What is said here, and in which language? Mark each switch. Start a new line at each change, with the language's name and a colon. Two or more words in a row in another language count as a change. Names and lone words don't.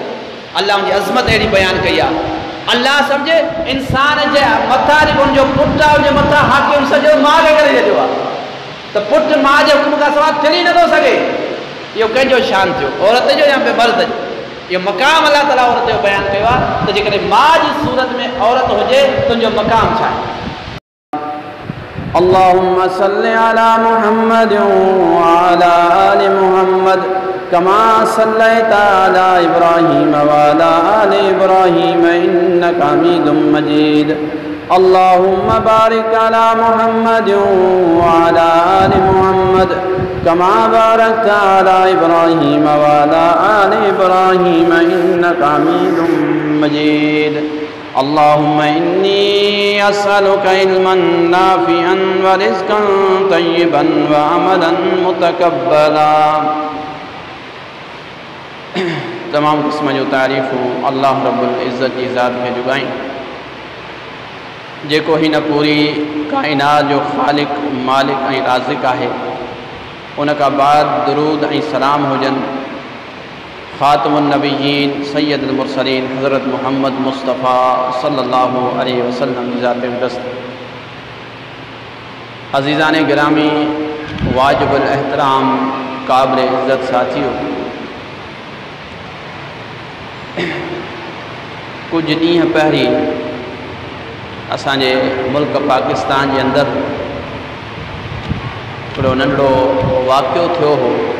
Sindhi: अल्लाह उनजी अज़मत अहिड़ी बयानु कई आहे। अल्लाह सम्झे इंसान जे मथां जेको उनजो पुटु आहे उनजे मथां हाकिम सॼो मां खे करे छॾियो आहे त पुटु मां जे हुकुम खां सवाइ थिड़ी नथो सघे। इहो कंहिंजो शान थियो, औरत जो या मर्द जो? इहो मक़ाम अल्लाह ताला औरत जो बयानु कयो आहे त जेकॾहिं मां जी सूरत में औरत हुजे तुंहिंजो मक़ाम छा आहे।
Arabic: اللهم صل على محمد وعلى آل محمد كما صليت على إبراهيم وعلى آل إبراهيم إنك حميد مجيد. اللهم بارك على محمد وعلى آل محمد كما باركت على إبراهيم وعلى آل إبراهيم إنك حميد مجيد. اللهم إني أسألك علما نافعا ورزقا طيبا وعملا متقبلا.
Sindhi: तमाम क़िस्म जो तारीफ़ूं अल्लाह
Arabic: رب العزة
Sindhi: जी ज़ात खे जुगायूं, जेको हिन पूरी काइनात जो ख़ालिक मालिक ऐं राज़िक़ आहे। उन खां बाद दुरूद ऐं सलाम हुजनि
Arabic: خاتم النبيين سيد المرسلين
Sindhi: हज़रत मुहम्मद मुस्तफ़ा
Arabic: صلى الله عليه وسلم
Sindhi: की ज़ात अक़दस।
Urdu: عزیزان گرامی، واجب الاحترام، قابل عزت ساتھیوں، کچھ
Sindhi: ॾींहं पहिरीं असांजे मुल्क पाकिस्तान जे अंदरि हिकिड़ो नंढड़ो वाक़ियो थियो हो।